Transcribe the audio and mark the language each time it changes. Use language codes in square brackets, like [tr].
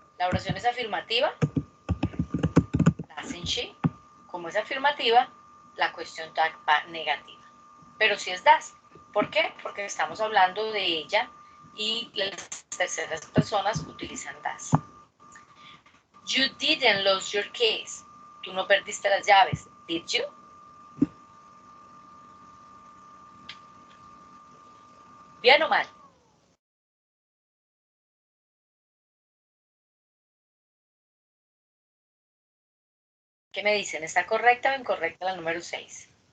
[es] La oración es afirmativa. [en] Doesn't she? [es] Como es afirmativa, la question tag va negativa. Pero si es does. ¿Por qué? Porque estamos hablando de ella y las terceras personas utilizan does. [en] You didn't lose your keys. [es] Tú no perdiste las llaves. [en] Did you? [es] ¿Bien o mal? ¿Qué me dicen? ¿Está correcta o incorrecta la número 6?